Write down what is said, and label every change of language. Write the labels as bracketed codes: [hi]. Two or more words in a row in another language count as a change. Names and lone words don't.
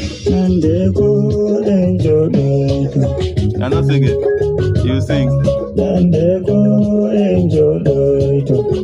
[ff] Nande ko en joɗoyto. [en] I don't sing it. You sing. [ff] Nande ko en joɗoyto.